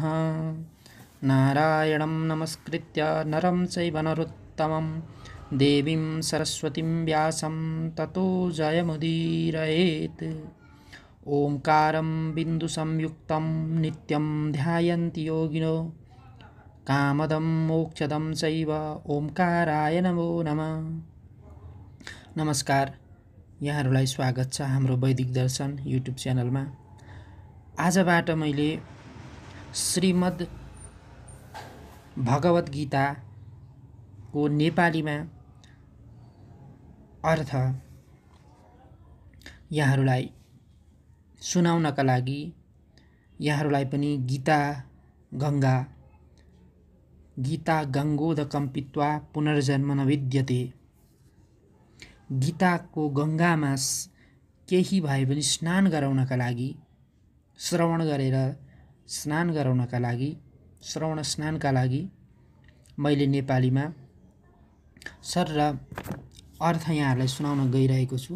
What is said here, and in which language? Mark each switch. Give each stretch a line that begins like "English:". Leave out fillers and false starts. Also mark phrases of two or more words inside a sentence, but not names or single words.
Sanskrit: नारायणं नमस्कृत्य नरं चैव नरोत्तमं देवीं सरस्वतीं व्यासं ततो जयमुदीरयेत्। ओंकारं बिन्दुसंयुक्तं नित्यं ध्यायन्ति योगिनो कामदं मोक्षदं चैव ओंकाराय नमो नमः।
Nepali: नमस्कार, यहाँहरूलाई स्वागत छ हाम्रो वैदिक दर्शन युट्युब च्यानलमा। आजबाट मैले श्रीमद् भगवत गीताको नेपालीमा अर्थ यहाँहरूलाई सुनाउनका लागि यहाँहरूलाई पनि गीता
Sanskrit: गङ्गोदकं पीत्वा पुनर्जन्म न विद्यते,
Nepali: गीताको गङ्गामा केही भए पनि स्नान गराउनका लागि, श्रवण गरेर स्नान गराउनका लागि, श्रवण स्नानका लागि मैले नेपालीमा सरर अर्थ यहाँहरूलाई सुनाउन गइरहेको छु।